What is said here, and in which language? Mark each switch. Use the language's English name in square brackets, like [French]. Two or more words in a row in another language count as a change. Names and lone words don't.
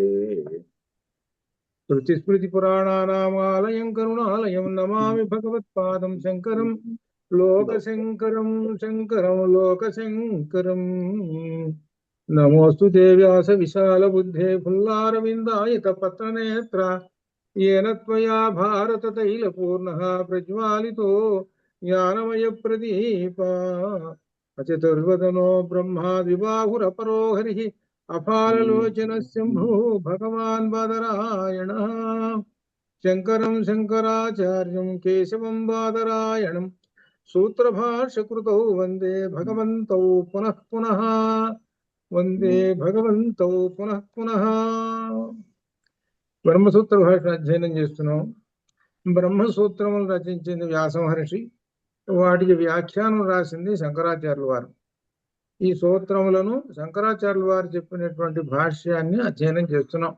[Sanskrit] శృతిస్మృతిపురాణానామాలయం కరుణాలయం నమామి భగవత్పాదం శంకరం లోకశంకరం శంకరం లోకశంకరం. నమోస్తు వ్యాస విశాల బుద్ధే ఫుల్లారవిందాయత పత్రనేత్ర येन त्वया भारत तैलपूर्णः प्रज्वालितो ज्ञानमय प्रदीपा अचतुर्वदनो ब्रह्मा द्विबाहुरपरो हरिः अपाललोचनः शम्भुः भगवान् बादरायणः. शङ्करं शङ्कराचार्यं केशवं बादरायणं सूत्रभाष्यकृतौ वन्दे भगवन्तौ पुनः पुनः वन्दे भगवन्तौ पुनः पुनः. [Telugu] బ్రహ్మసూత్ర భాషను అధ్యయనం చేస్తున్నాం. బ్రహ్మసూత్రములు రచించింది వ్యాస మహర్షి, వాటికి వ్యాఖ్యానం రాసింది శంకరాచార్యుల వారు. ఈ సూత్రములను శంకరాచార్యుల వారు చెప్పినటువంటి భాష్యాన్ని అధ్యయనం చేస్తున్నాం.